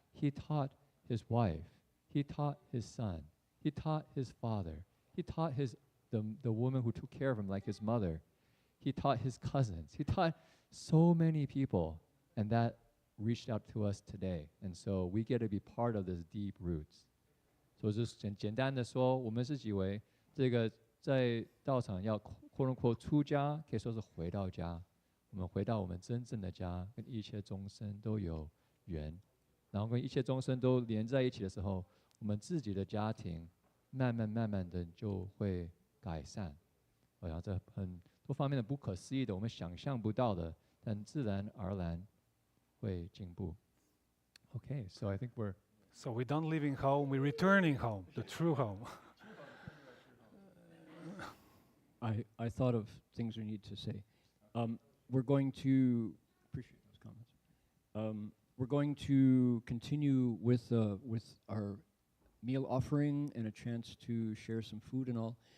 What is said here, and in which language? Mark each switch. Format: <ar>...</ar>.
<en>He taught his wife. He taught his son. He taught his father. He taught the woman who took care of him, like his mother. He taught his cousins. He taught so many people, and that reached out to us today. And so we get to be part of this deep roots.</en> <zh>所以就是简单的说，我们是以为这个在道场要</zh> <en>quote unquote</en> <zh>出家，可以说是回到家。我们回到我们真正的家，跟一切众生都有缘，然后跟一切众生都连在一起的时候，我们自己的家庭慢慢的就会改善。然后这很多方面的不可思议的，我们想象不到的，但自然而然会进步。</zh> <en>Okay, so I think So we don't live in home, we're returning home, the true home. I thought of things we need to say. We're going to appreciate those comments. We're going to continue with our meal offering and a chance to share some food and all.</en>